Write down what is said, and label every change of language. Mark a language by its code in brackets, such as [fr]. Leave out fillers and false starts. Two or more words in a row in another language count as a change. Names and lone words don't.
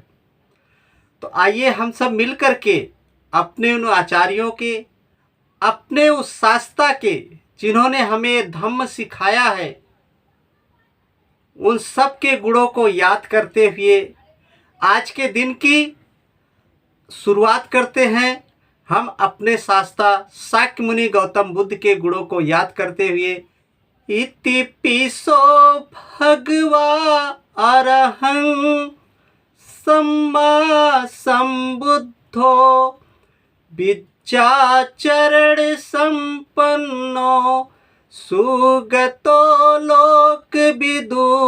[hi] तो आइए हम सब मिल कर के अपने उन आचार्यों के, अपने उस शास्त्रा के, जिन्होंने हमें धम्म सिखाया है, उन सब के गुणों को याद करते हुए आज के दिन की शुरुआत करते हैं। हम अपने शास्त्रा शाक्य मुनि गौतम बुद्ध के गुणों को याद करते हुए, [pi] इति पिसो भगवा अरहं सम्मा संबुद्धो विद्याचरण संपन्नो सुगतो लोकविदु